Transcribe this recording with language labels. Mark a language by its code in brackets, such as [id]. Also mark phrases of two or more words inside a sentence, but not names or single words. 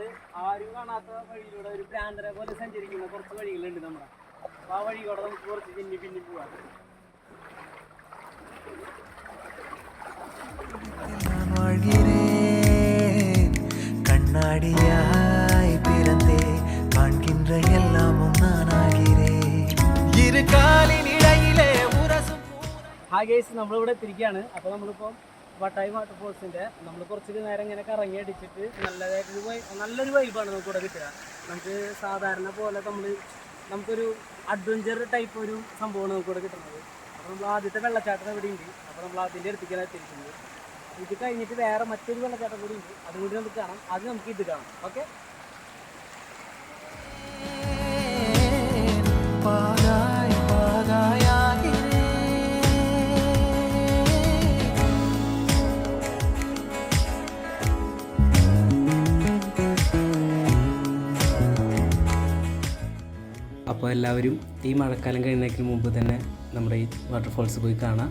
[ml] ആരും കാണാത്ത വഴിയിലൂടെ ഒരു ഭ്രാന്തരെ പോലെ സഞ്ചരിക്കുന്ന കുറച്ച് വഴികളുണ്ട് നമ്മുടെ. അപ്പോൾ ആ വഴിയോടെ നമുക്ക് കുറച്ച് പിന്നെ പോവാം. [ta] நான் வாழ்கிறேன் கண்ணாடியாய் பிறந்தே காண்கின்ற எல்லாமும் நானாகிறேன் இரு காலின் இடையிலே உரசும். [en] hi guys, [ml] നമ്മളിവിടെ എത്തിരിക്കുകയാണ്. അപ്പോൾ നമ്മളിപ്പോൾ വട്ടായി വാട്ടർഫോൾസിൻ്റെ നമ്മൾ കുറച്ച് നേരം ഇങ്ങനെ കറങ്ങി അടിച്ചിട്ട് നല്ലൊരു വൈബാണ് നമുക്കിവിടെ കിട്ടുക. നമുക്ക് സാധാരണ പോലെ നമുക്കൊരു [en] adventure type [ml] ഒരു സംഭവമാണ് നമുക്കിവിടെ കിട്ടുന്നത്. അപ്പോൾ നമ്മൾ ആദ്യത്തെ വെള്ളച്ചാട്ടം ഇവിടെ ഉണ്ട്. അപ്പോൾ നമ്മൾ അതിൻ്റെ അടുത്തേക്കാണ് എത്തിയിരിക്കുന്നത്. ഇത് കഴിഞ്ഞിട്ട് വേറെ മറ്റൊരു വെള്ളച്ചാട്ടം കൂടി ഉണ്ട്, അതും കൂടി നമുക്ക് കാണാം. അത് നമുക്ക് ഇത് കാണാം. ഓക്കെ. [ta] பாகாய் பாகாயாகிறேன் [ml] അപ്പോൾ എല്ലാവരും ഈ മഴക്കാലം കഴിയുന്നതിന് മുമ്പ് തന്നെ നമ്മുടെ ഈ വാട്ടർഫോൾസ് പോയി കാണാം.